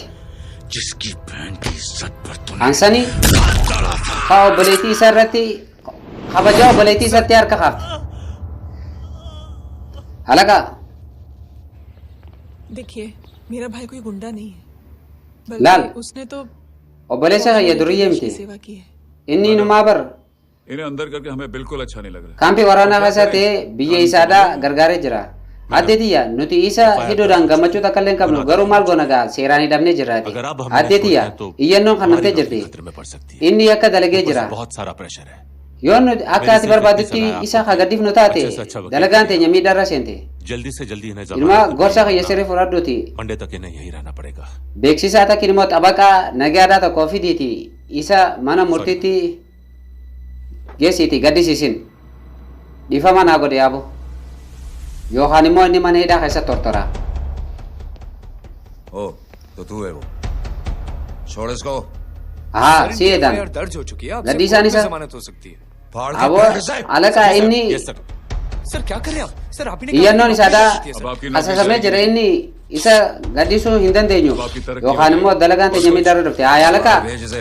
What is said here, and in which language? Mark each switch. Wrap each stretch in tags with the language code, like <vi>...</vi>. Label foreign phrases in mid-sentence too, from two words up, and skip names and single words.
<hi>जिसकी बहन की इज्जत पर तूने</hi> <om>ansani haa obboleettii isaa irratti kabajaa obboleettii isaatti harka kaafte halaqa</om> <hi>देखिए मेरा भाई कोई गुंडा नहीं है लाल। बल्कि उसने तो</hi> <om>obboleessa kiyya duriyyee</om> <hi>देश की</hi> <om>miti</om> <hi>सेवा की है</hi> <om>inni inumaa bar</om> <hi>इन्हें अंदर करके हमें बिल्कुल अच्छा नहीं लग रहा।</hi> <om>kaampii waraanaa keessa ta'ee biyya isaadhaa gargaaree jira addeetiyya nuti isa hidhuudhaan gammachuu takka illee hin qabnu garuu maal goona gaa seeraan hidhamnee jirraati addeetiyya iyyannoon kan namtee jirti inni akka dalagee jira</om> <hi>बहुत सारा प्रेशर है</hi> <om>yoo nuti akka ati barbaadutti isa hagaddifnu taate dalagaan teenya miidhaarra seente</om> <hi>जल्दी से जल्दी इन्हें</hi> <om>ilma gorsa kiyya sirrii fudhadhuuti</om> <hi>मंडे तक इन्हें यही रहना पड़ेगा</hi> <om>beeksisaa takka immoo xabaqaa nagaadhaa tokkoo fidiiti isa mana murtiitti geessiiti gaddisiisin dhiifama naa godhe yaabo yookaan immoo inni mana hidhaa keessa tortora</om> <hi>ओ तो तू है वो छोड़ इसको</hi> <om>haa si eedan</om> <hi>दर्ज हो चुकी है अब गद्दी सिर्फ सानी कोर्ट में सर। जमानत हो सकती है। फाड़ के</hi> <om>abo</om> <hi>फेंक दे।</hi> <om>alaka inni</om> <hi>सर क्या कर रहे हैं आप? सर आप ही ने</hi> <om>iyyannoon</om> <hi>कहा</hi> <om>isaadhaa</om> <hi>कि अब आपकी</hi> <om>hasasamee jira inni isa gaddisuu hin dandeenyu yookaan immoo dalagaan teenya miidhaarra dhufte haa yaalaka</om> <hi>भेज इसे</hi>